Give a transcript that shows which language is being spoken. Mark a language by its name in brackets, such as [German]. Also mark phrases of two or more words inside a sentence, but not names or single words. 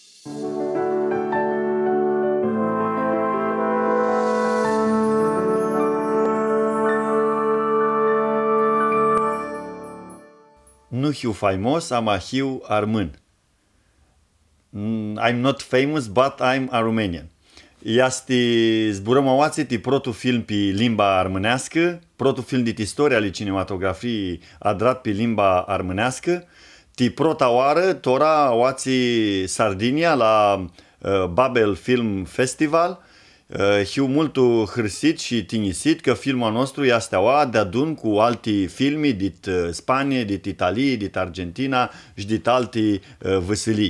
[Aromanian] Nu hiu faimos, ama hiu armân. [English] I'm not famous, but I'm a Romanian. [Aromanian] Este zburămăoațe ti protu film pe limba armânească, protu film dit istoria li cinematografiei adrat pe limba armânească, ti prota oară tora oații Sardinia la Babel Film Festival, hiu multu hârsit și tinisit că filmul nostru este oa de adun cu alti filmi dit Spanie, dit Italie, dit Argentina și dit alti văsălii.